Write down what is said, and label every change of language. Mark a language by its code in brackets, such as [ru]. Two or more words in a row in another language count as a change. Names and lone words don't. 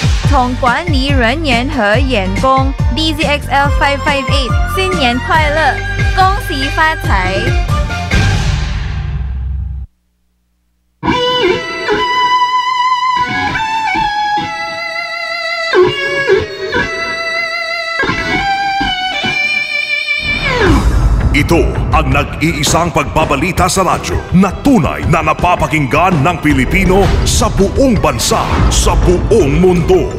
[zh] 统管理人员和员工 DZXL 558新年快乐，恭喜发财。 [tl] Ito ang nag-iisang pagbabalita sa radyo na tunay na napapakinggan ng Pilipino sa buong bansa, sa buong mundo.